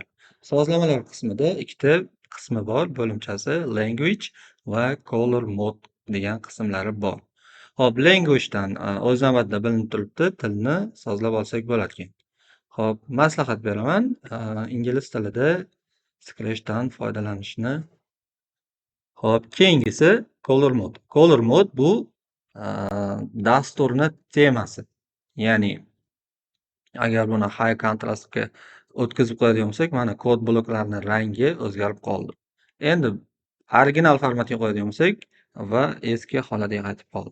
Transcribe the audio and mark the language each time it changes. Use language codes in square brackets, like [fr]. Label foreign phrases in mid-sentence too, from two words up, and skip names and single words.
[uz] Sozlamalar qismida ikkita qismi bor, bo'limchasi language va [en] color mode [uz] degan qismlari bor. Hop, language'dan o'z navbatida bilinib turibdi, tilni sozlab olsak bo'larkan. Hop, maslahat beraman, ingliz tilida Scratch'dan foydalanishni. Hop, keyingisi [en] color mode. Color mode [uz] bu dasturni temasi. Ya'ni agar buni [en] high contrastga [uz] o'tkazib qo'yadigan bo'lsak, mana kod bloklarini rangi o'zgarib qoldi. Endi original formatga qo'yadigan bo'lsak va eski holatiga qaytib qoldi.